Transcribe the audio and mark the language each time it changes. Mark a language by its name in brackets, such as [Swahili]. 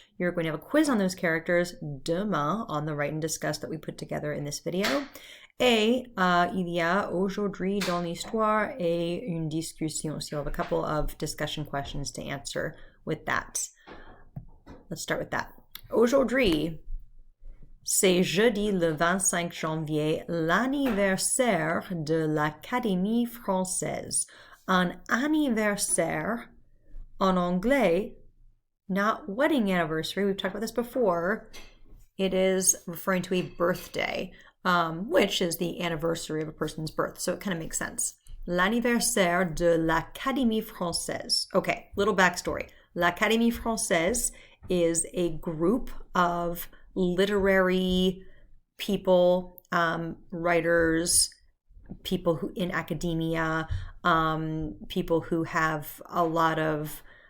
[English] You're going to have a quiz on those characters demain on the write and discuss that we put together in this video. [French] Et il y a aujourd'hui dans l'histoire et une discussion. [English] So you'll have a couple of discussion questions to answer with that. Let's start with that. [French] Aujourd'hui, c'est jeudi le 25 janvier, l'anniversaire de l'Académie française. Un anniversaire, en anglais, [English] not wedding anniversary, we've talked about this before, it is referring to a birthday, which is the anniversary of a person's birth, so it kind of makes sense. [French] L'anniversaire de l'Académie française. [English] Okay, little backstory. L'Académie française is a group of literary people, writers, people who in academia, people who have a lot of